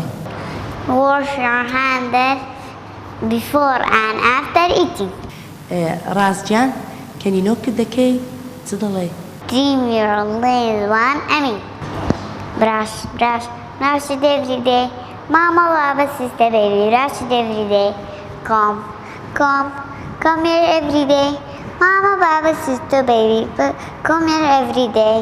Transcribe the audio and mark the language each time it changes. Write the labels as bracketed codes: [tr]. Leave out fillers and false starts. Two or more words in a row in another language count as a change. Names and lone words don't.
[en] Wash your hands before and after eating. [ckb] ڕاستگیان کە نینۆکت دەکەی چ دەڵێ؟ [en] Trim your nails one Emmy. Brush, brush, brush it every day. Mama, Baba, sister, baby, brush it every day. Come, come, come here every day. Mama, Baba, sister, baby, come here every day.